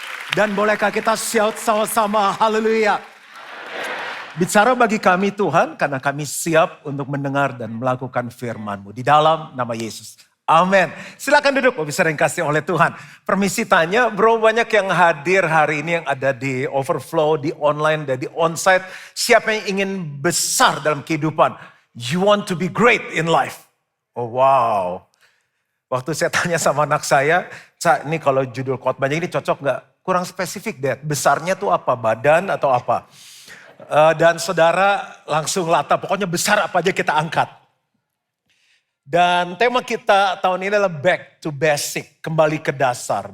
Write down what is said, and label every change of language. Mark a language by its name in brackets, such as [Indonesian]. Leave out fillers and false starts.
[Indonesian] Dan bolehkah kita shout sama-sama haleluya. Bicara bagi kami Tuhan karena kami siap untuk mendengar dan melakukan firman-Mu di dalam nama Yesus. Amin. Silakan duduk, bisa yang kasih oleh Tuhan. Permisi tanya, bro, banyak yang hadir hari ini yang ada di overflow, di online, dan di onsite. Siapa yang ingin besar dalam kehidupan? [English] You want to be great in life. Oh wow. [Indonesian] Waktu saya tanya sama anak saya, Cak, ini kalau judul khotbahnya ini cocok gak? Kurang spesifik deh, besarnya tuh apa? Badan atau apa? Dan saudara langsung lata, pokoknya besar apa aja kita angkat. Dan tema kita tahun ini adalah [English] back to basic, [Indonesian] kembali ke dasar.